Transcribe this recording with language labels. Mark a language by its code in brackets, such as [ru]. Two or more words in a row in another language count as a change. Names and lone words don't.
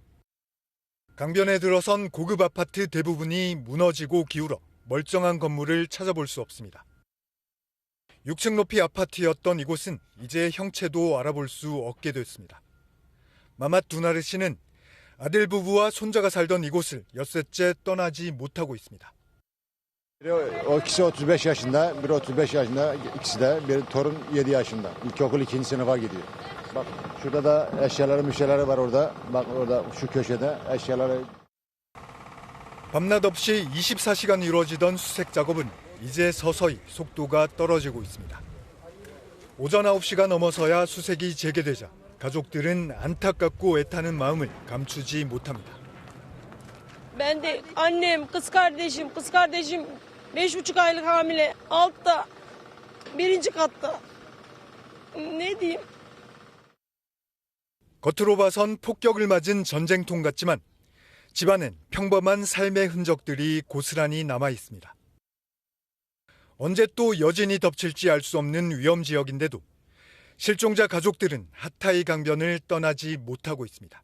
[ko] 강변에 들어선 고급 아파트 대부분이 무너지고 기울어 멀쩡한 건물을 찾아볼 수 없습니다. 6층 높이 아파트였던 이곳은 이제 형체도 알아볼 수 없게 됐습니다. 마맛 두나르 씨는 아들 부부와 손자가 살던 이곳을 엿새째 떠나지 못하고 있습니다. [tr] O ikisi 35 yaşında, biri 35 yaşında, ikisi de bir torun 7 yaşında. İlkokul 2. sınıfa gidiyor. Bak şurada da eşyaları var orada. Bak orada şu köşede eşyaları. [ko] 밤낮 없이 24시간 이루어지던 수색 작업은 이제 서서히 속도가 떨어지고 있습니다. 오전 9시가 넘어서야 수색이 재개되자 가족들은 안타깝고 애타는 마음을 감추지 못합니다. [tr] Ben de annem, kız kardeşim 5,5 aylık hamile altta, 1. katta. Ne diyeyim? [ko] 겉으로 봐선 폭격을 맞은 전쟁통 같지만 집안엔 평범한 삶의 흔적들이 고스란히 남아 있습니다. 언제 또 여진이 덮칠지 알 수 없는 위험 지역인데도 실종자 가족들은 하타이 강변을 떠나지 못하고 있습니다.